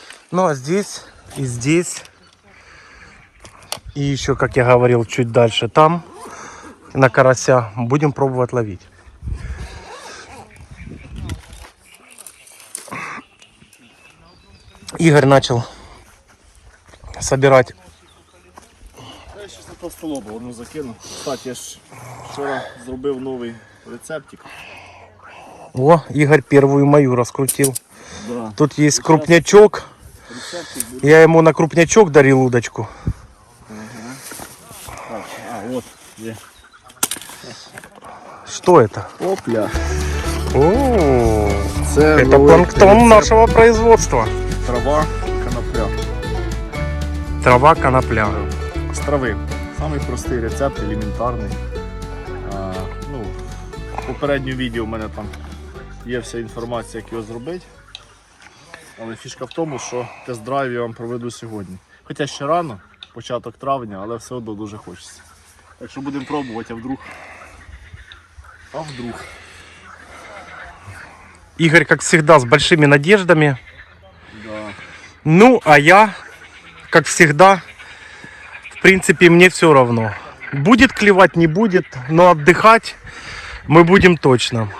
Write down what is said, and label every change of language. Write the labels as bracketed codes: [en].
[ru] Ну а здесь и здесь. И еще, как я говорил, чуть дальше там, на карася, будем пробовать ловить. Игорь начал собирать. Я сейчас на толстолоба одну закину. [uk] Кстати, я ж вчора зробив новий рецептик. [ru] О, Игорь первую мою раскрутил. Да. Тут есть крупнячок. Рецептик будет. Я ему на крупнячок дарил удочку. Так, вот. Где? Что это? Опля. О, [uk] Це [ru] это [uk] новий планктон рецепт. [ru] нашего производства. Трава, конопля. Трава конопля. [uk] З трави. Самий простий рецепт, елементарний. Ну, в попередньому відео в мене там є вся інформація, як його зробити. Але фішка в тому, що тест-драйв я вам проведу сьогодні. Хоча ще рано, початок травня, але все одно дуже хочеться. Так що будемо пробувати, [ru] а вдруг. Игорь, как всегда, с большими надеждами. Да. Ну, а я, как всегда, в принципе, мне все равно. Будет клевать, не будет, но отдыхать мы будем точно.